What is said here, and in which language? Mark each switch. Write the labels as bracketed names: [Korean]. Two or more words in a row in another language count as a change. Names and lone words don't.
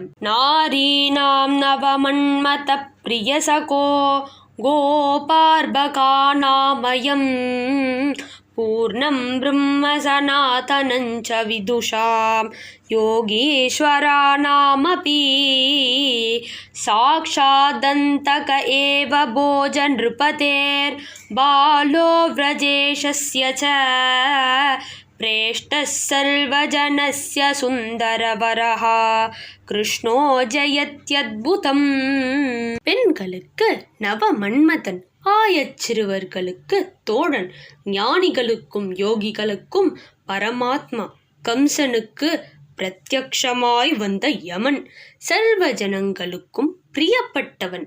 [Sanskrit] नारीणां नवमन्मथ प्रियसखो गोपार्भकानामयं पूर्णं ब्रह्म सनातनञ्च विदुषां योगीश्वराणामपि साक्षादन्तक एव भोज नृपतेर् बालो व्रजेशस्य च प्रेष्टः सर्वजनस्य सुन्दरवरः कृष्णो जयत्यद्भुतम्. [Tamil] பெண்களுக்கு நவ மன்மதன், ஆயச்சிறுவர்களுக்கு தோழன், ஞானிகளுக்கும் யோகிகளுக்கும் பரமாத்மா, கம்சனுக்கு பிரத்யக்ஷமாய் வந்த யமன், சர்வ ஜனங்களுக்கும் பிரியப்பட்டவன்.